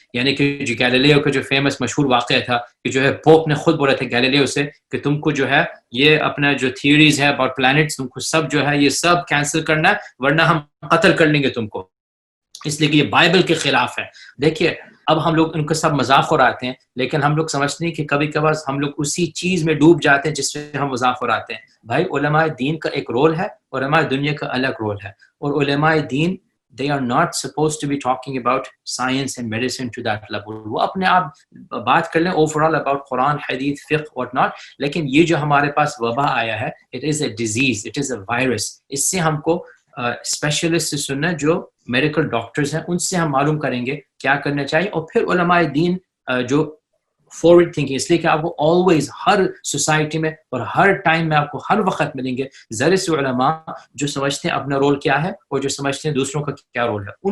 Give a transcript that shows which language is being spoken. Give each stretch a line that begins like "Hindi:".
Urdu: یعنی کہ جو گیلیلیو کا جو فیمس مشہور واقعہ تھا کہ جو ہے پوپ نے خود بولا تھا گیلیلیو سے کہ تم کو جو ہے یہ اپنا جو تھیوریز ہے اباؤٹ پلانٹس، تم کو سب جو ہے یہ سب کینسل کرنا ہے ورنہ ہم قتل کر لیں گے تم کو، اس لیے کہ یہ بائبل کے خلاف ہے. دیکھیے اب ہم لوگ ان کو سب مذاق اڑاتے ہیں، لیکن ہم لوگ سمجھتے ہیں کہ کبھی کبھار ہم لوگ اسی چیز میں ڈوب جاتے ہیں جس میں ہم مذاق اڑاتے ہیں. بھائی علماء دین کا ایک رول ہے، علماء دنیا کا الگ رول ہے. اور علماء دین
English: they are not supposed to be talking about science and medicine to that level.
Urdu: وہ اپنے آپ بات کر لیں
English: overall about
Urdu: قرآن، حدیث، فقہ what not. لیکن یہ جو ہمارے پاس وبا آیا ہے،
English: it is a disease, it is a virus.
Urdu: اس سے ہم کو اسپیشلسٹ سے سننا، جو میڈیکل ڈاکٹرز ہیں ان سے ہم معلوم کریں گے کیا کرنا چاہیے. اور پھر علماء دین جو فارورڈ تھنکنگ، اس لیے کہ آپ کو آلویز ہر سوسائٹی میں اور ہر ٹائم میں آپ کو ہر وقت ملیں گے ذرے سے علماء جو سمجھتے ہیں اپنا رول کیا ہے اور جو سمجھتے ہیں دوسروں کا کیا رول ہے.